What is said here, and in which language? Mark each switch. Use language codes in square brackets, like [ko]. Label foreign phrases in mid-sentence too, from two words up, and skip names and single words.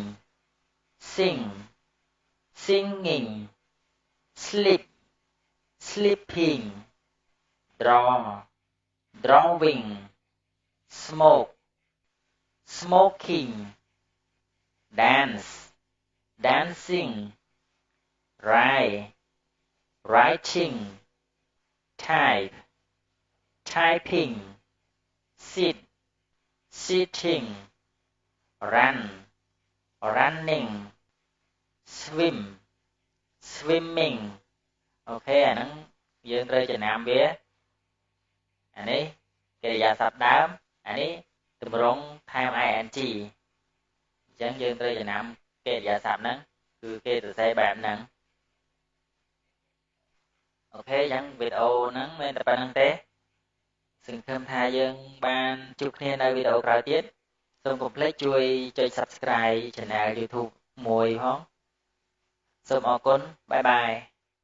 [en] sing singing sleep sleeping draw drawing smoke smoking dance dancing write writing type typing sit sitting run running swim swimming [km] អូខេអាហ្នឹងយើងត្រូវចំណាំវាអានេះកិរិយាសព្ទដើមអានេះទម្រង់ថែម ing អញ្ចឹងយើងត្រូវចំណាំកិរិយាសព្ទហ្នឹងគឺគេសរសេរបែបហ្នឹង អូខេអញ្ចឹងវីដេអូហ្នឹងមានតែប៉ុណ្្នឹងទេសង្ឃឹមថាយើងបានជួបគ្នានៅវីដេអូក្រោយទៀតសូមកុំភ្លេចជួយចុច [en] Subscribe Channel YouTube [km] មួយផងសូមអរគុណបាយបាយ